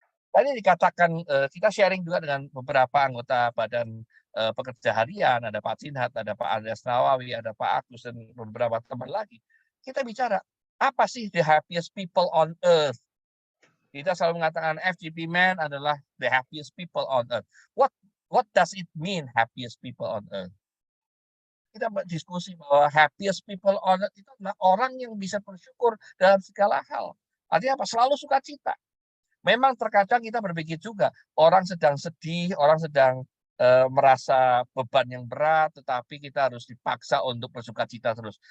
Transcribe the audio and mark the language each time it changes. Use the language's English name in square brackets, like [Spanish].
[Indonesian] Tadi dikatakan kita sharing juga dengan beberapa anggota badan pekerja harian, ada Pak Cinhat, ada Pak Andreas Nawawi, ada Pak Agus dan beberapa teman lagi. Kita bicara apa sih [English] the happiest people on earth? [Indonesian] Kita selalu mengatakan FGP Man adalah [English] the happiest people on earth. What does it mean happiest people on earth? [Indonesian] Kita berdiskusi bahwa [English] happiest people on earth [Indonesian] itu adalah orang yang bisa bersyukur dalam segala hal. Artinya apa? Selalu sukacita. Memang terkadang kita berpikir juga, orang sedang sedih, orang sedang merasa beban yang berat, tetapi kita harus dipaksa untuk bersukacita terus.